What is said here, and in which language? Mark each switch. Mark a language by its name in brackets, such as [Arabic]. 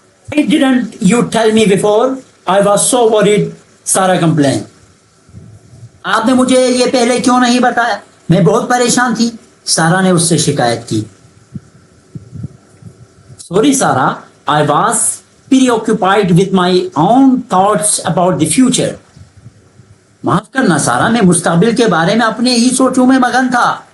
[English] Why didn't you tell me before? I was so worried, Sarah complained. [Urdu] آپ نے مجھے یہ پہلے کیوں نہیں بتایا, میں بہت پریشان تھی, سارا نے اس سے شکایت کی. [English] Sorry Sarah, I was preoccupied with my own thoughts about the future. [Urdu] معاف کرنا سارا, میں مستقبل کے بارے میں اپنے ہی سوچوں میں مگن تھا.